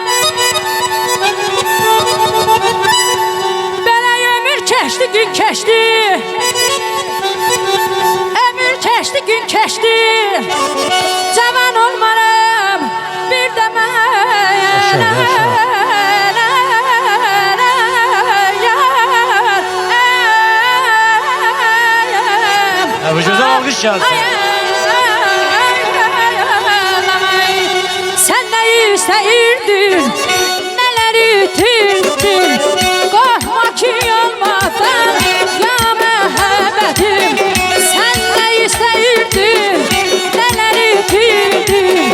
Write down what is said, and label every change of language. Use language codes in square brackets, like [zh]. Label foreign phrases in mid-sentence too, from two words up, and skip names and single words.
[az] Belə ömür keçdi, gün keçdi, ömür keçdi, gün keçdi. Cavan olmaram bir də mən. Bu gözəl alqış gəlsin. [tr] Sen neyi seyirdin, neleri itirdin. Korkma ki olmadan ya məhəbbətim. Sen neyi seyirdin, neleri itirdin.